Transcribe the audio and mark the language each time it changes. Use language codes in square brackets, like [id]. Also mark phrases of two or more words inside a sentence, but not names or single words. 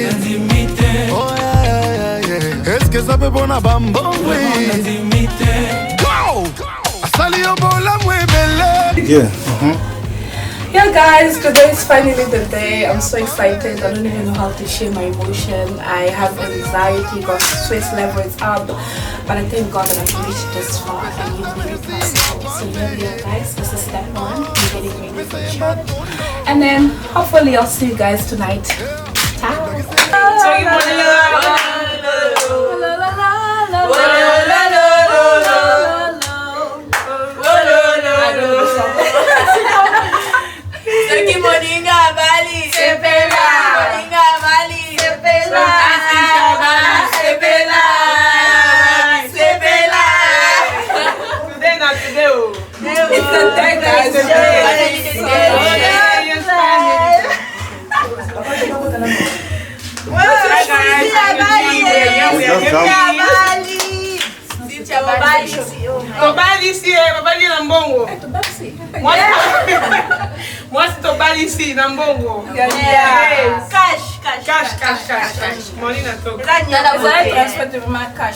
[ln] eske eza pe pona bambongwe asali yo bolamu ebele. [en] Yeah guys, today is finally the day. I'm so excited. I don't even know how to share my emotion. I have anxiety because stress level is up. But I thank God that I've reached this far and He made it possible. So yeah guys, this is step 1. I'm getting ready for church. And then hopefully I'll see you guys tonight. Ciao. [ln] Moninga Bali, Sepela, Moninga Bali, Sepela, Sepela, Sepela. [en] Today not today. It's the day, guys. [ln] Tobali na mbongo. [fr] Moi c'est Tobali ici [ln] na mbongo. [en] Cash. Money na talk. [fr] Vous allez transmettre ma cash.